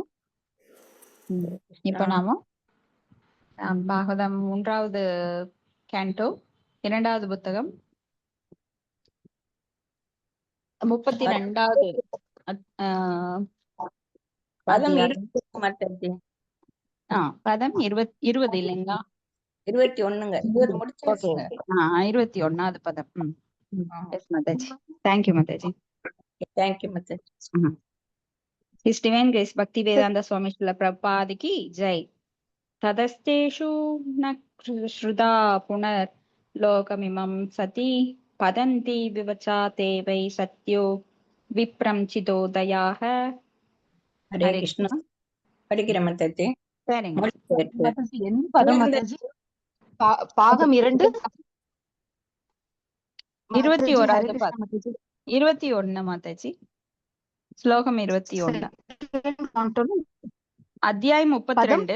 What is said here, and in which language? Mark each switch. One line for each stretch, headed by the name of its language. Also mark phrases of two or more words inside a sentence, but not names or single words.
Tamil: இப்ப நாம பாகவதம் 3வது கேண்டோ 2வது புத்தகம் 32வது பதம் 20 இல்லைங்களா? 21ங்க. 20 முடிச்சாச்சு. 21வது பதம். எஸ் மாதாஜி. தேங்க்யூ மாதாஜி. தேங்க்யூ மாதாஜி.
English: His Divine Grace Bhakti Vedanta Swami Srila Prabhupada
Hindi: ki jai.
Sanskrit: तदस्तेषु न श्रुता पुनर्लोकमिमं सति पतन्ति विवचाते वै सत्यो विप्रंचितोदयाः.
Tamil: ஹரே கிருஷ்ணா. படிக்கிற மாதாஜி. சரிங்க. என்ன பதம் மாதாஜி? பாகம் 2 21வது பதம். 21 மாதாஜி. ஸ்லோகம் 21. அத்தியாயம் 32